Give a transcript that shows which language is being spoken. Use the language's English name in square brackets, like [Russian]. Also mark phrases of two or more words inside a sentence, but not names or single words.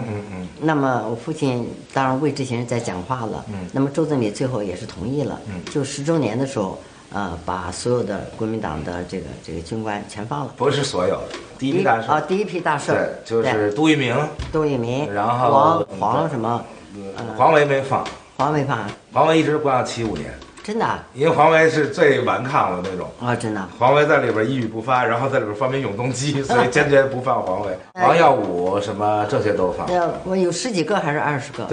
[Chinese] 那麼我父親當然為這些人在講話了，那麼周總理最後也是同意了，就10周年的時候，把所有的國民黨的這個軍官全放了。不是所有的，第一批大帥。第一批大帥，對，就是杜聿明，然後黃什麼，黃維沒放，黃維放，黃維一直關到75年。真的、啊？因為黃維是最頑抗的那種啊、哦，真的。黃維在裡邊一語不發，然後在裡邊發明永動機，所以堅決不放黃維。王耀武什麼這些都放。我有10幾個還是20個？